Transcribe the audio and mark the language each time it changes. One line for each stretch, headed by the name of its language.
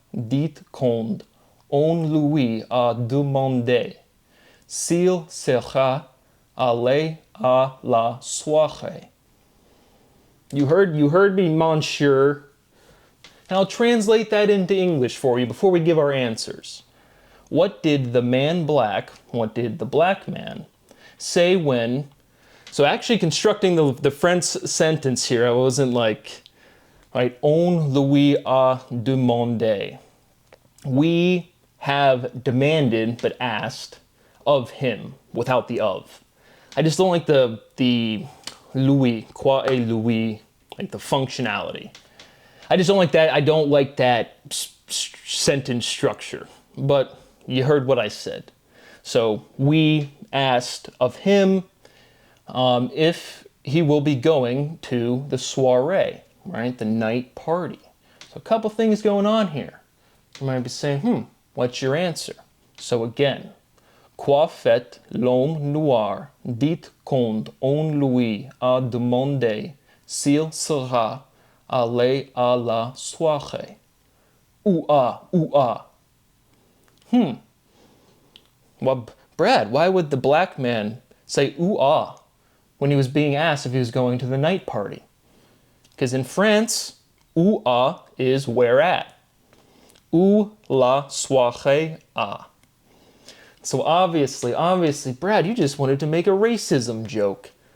French: Dit qu'on lui a demandé s'il sera allé à la soirée.
English: You heard me, monsieur. And I'll translate that into English for you before we give our answers. What did the man black, what did the black man say when... So actually constructing the French sentence here, I wasn't like, right,
French: on lui a demandé.
English: We have demanded, but asked, of him, without the of. I just don't like the Louis,
French: quoi est Louis,
English: like the functionality. I just don't like that. I don't like that sentence structure. But you heard what I said. So we asked of him if he will be going to the soiree, right? The night party. So a couple things going on here. You might be saying, what's your answer? So again,
French: quoi fait l'homme noir dit qu'on lui a demandé S'il sera allé à la soirée. Ooh ah, ooh ah.
English: Well, Brad, why would the black man say ooh ah when he was being asked if he was going to the night party? Because in France,
French: où à
English: is where at.
French: Où la soirée à.
English: So obviously, Brad, you just wanted to make a racism joke.